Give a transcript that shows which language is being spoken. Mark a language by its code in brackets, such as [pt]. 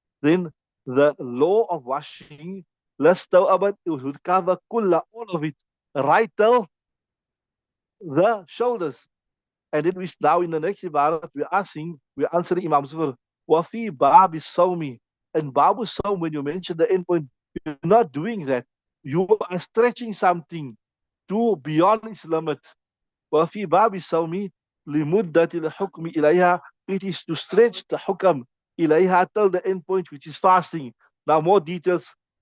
[en] Then the law of washing, lastaw'abat, it would cover kulla, all of it, right till the shoulders. And then we now in the next ibarat, we're answering Imam Zufar. [ar] وَفِي بَابِ الصَّوْمِ. [en] And Babu Sawm, when you mention the endpoint, you're not doing that. You are stretching something to beyond its limit. [ar] وفي باب الصوم لمدة الحكم إليها. [en] It is to stretch the hukam إليها till the end point, which is fasting. Now more details.